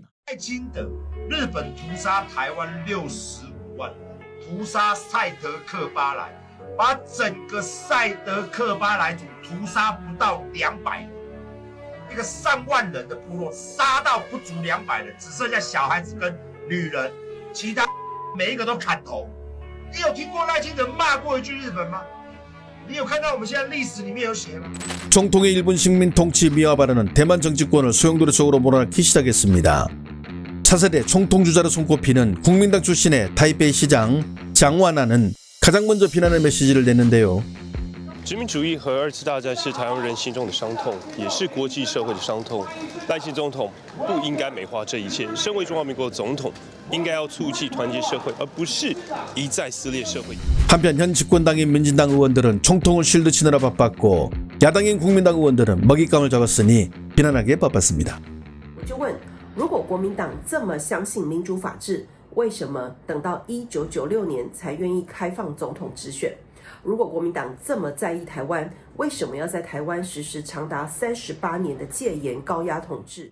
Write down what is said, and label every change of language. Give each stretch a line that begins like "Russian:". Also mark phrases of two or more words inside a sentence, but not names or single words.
Chinese: 赖清德，日本屠杀台湾65万人，屠杀赛德克巴莱，把整个赛德克巴莱族屠杀不到200人，一个3万人的部落杀到不足200人，只剩下小孩子跟女人，其他每一个都砍头。你有听过赖清德骂过一句日本吗？你有看到我们现在历史里面有写吗？
Korean: 총통의 일본 식민 통치 미화 발언은 대만 정치권을 소용돌이 쪽으로 몰아넣기 시작했습니다. 차세대 총통 주자로 손꼽히는 국민당 출신의 타이베이 시장 장완아는 가장 먼저 비난의 메시지를 냈는데요.
Chinese: 殖民主义和2次大战是台湾人心中的伤痛，也是国际社会的伤痛。赖清总统不应该美化这一切。身为中华民国总统，应该要促进团结社会，而不是一再撕裂社会。
Korean: 한편 현 집권당인 민진당 의원들은 총통을 실드 치느라 바빴고 야당인 국민당 의원들은 먹잇감을 잡았으니 비난하기에 바빴습니다.
Chinese: 我就问，如果国民党这么相信民主法治，为什么等到1996年才愿意开放总统直选？如果国民党这么在意台湾，为什么要在台湾实施长达38年的戒严高压统治？